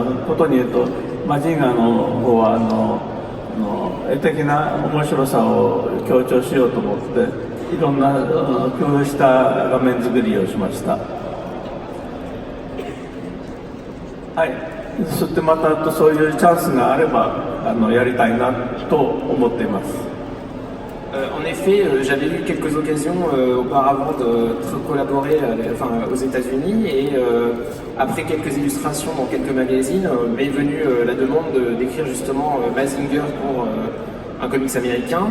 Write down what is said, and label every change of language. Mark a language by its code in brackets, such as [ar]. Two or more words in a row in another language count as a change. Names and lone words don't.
[ja] ことに言うと、マジンガーの方は絵的な面白さを強調しようと思って、いろんな工夫した画面作りをしました。はい、そしてまたそういうチャンスがあればやりたいなと思っています。 [fr] En effet, j'avais eu quelques occasions auparavant de collaborer aux États-Unis et après quelques illustrations dans quelques magazines, m'est venue la demande d'écrire justement Mazinger pour un comics américain.